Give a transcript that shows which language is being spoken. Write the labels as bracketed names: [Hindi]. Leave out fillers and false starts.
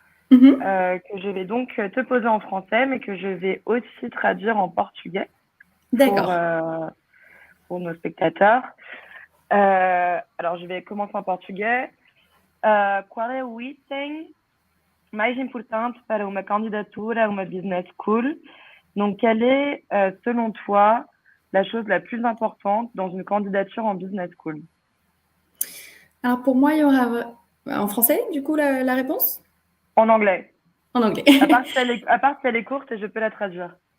[French] que je vais donc te poser en français, mais que je vais aussi traduire en portugais pour nos spectateurs. Alors, je vais commencer en portugais. [Portuguese] Qual é o item mais importante para uma candidatura a uma business school? [French] Donc, quelle est, selon toi, la chose la plus importante dans une candidature en business school? Alors, pour moi, il y aura en français, du coup, la réponse? En anglais. En anglais. À part si elle est courte, et je peux la traduire.